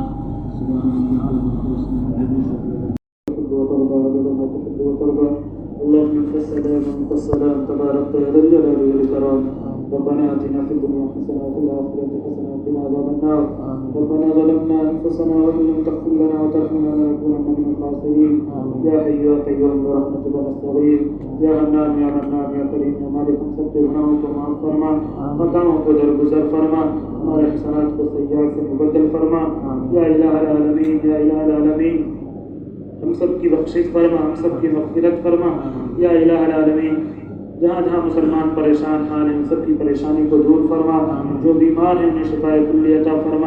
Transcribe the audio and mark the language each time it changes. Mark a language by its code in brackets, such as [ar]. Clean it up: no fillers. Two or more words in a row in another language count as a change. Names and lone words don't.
[ar] اللهم انت السلام وانت السلام تبارك يا ذا الجلال والاكرام. ربنا اتنا في الدنيا حسنه وفي الاخره حسنه وقنا عذاب النار. ربنا ظلمنا انفسنا وان لم تغفر لنا وترحمنا لنكونن من الخاسرين. يا حي يا قيوم برحمتك نستغيث. يا حنان يا منان يا كريم يا مالك [ur] ہم سب کے گناہوں کو معاف فرما، خطاؤں کو درگزر فرما، ہمارے حسنات کو سیئات سے مبدل فرما. [ar] يا إله العالمين يا إله العالمين [ur] ہم سب کی بخشش فرما، ہم سب کی مغفرت فرما. [ar] يا إله العالمين [ur] جہاں جہاں مسلمان پریشان حال ہیں ان سب کی پریشانی کو دور فرما، جو بیمار ہیں انہیں شفائے کلی عطا فرما.